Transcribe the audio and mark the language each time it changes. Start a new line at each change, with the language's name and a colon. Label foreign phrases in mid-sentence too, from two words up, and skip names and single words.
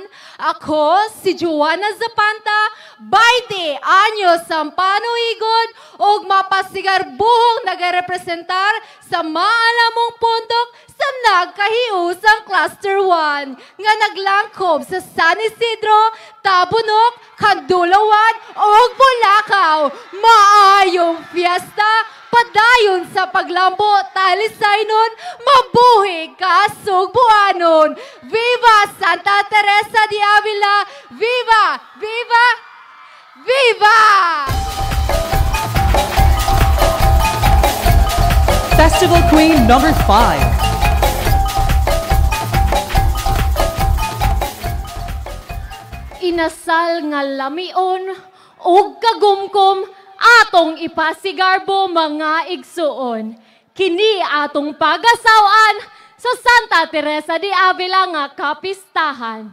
Cebuano: Ako si Joanna Zapanta, 20 anyos ang panuigod ug mapasigar buhong nagarepresentar sa maalamong pundok sa nagkahiusang Cluster 1 nga naglangkob sa San Isidro, Tabunok, Kandulawan ug Bulacau. Maayong fiesta padayon sa paglambo Talisaynon, mabuhi kasugbuanon. Viva Santa Teresa de Avila! Viva! Viva! Viva!
English: Festival Queen number 5.
Cebuano: Inasal nga lamion ug kagumkom atong ipasigarbo mga igsuon. Kini atong pagasawan sa Santa Teresa de Avila nga kapistahan.